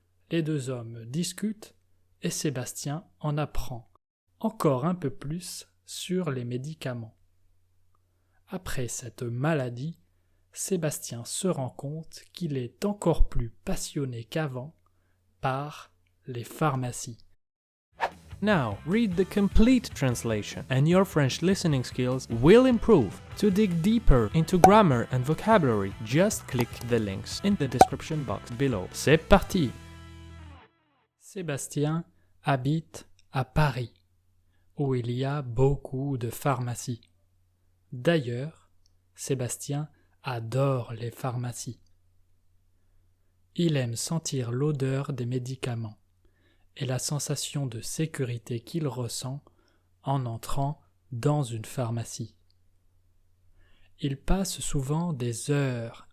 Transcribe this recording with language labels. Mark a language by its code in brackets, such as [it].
[fr] Les deux hommes discutent et Sébastien en apprend encore un peu plus sur les médicaments. Après cette maladie, Sébastien se rend compte qu'il est encore plus passionné qu'avant par les pharmacies. [en] Now, read the complete translation, and your French listening skills will improve. To dig deeper into grammar and vocabulary, just click the links in the description box below. [fr] C'est parti! Sébastien habite à Paris, où il y a beaucoup de pharmacies. D'ailleurs, Sébastien adore les pharmacies. Il aime sentir l'odeur des médicaments et la sensation de sécurité qu'il ressent en entrant dans une pharmacie. Il passe souvent des heures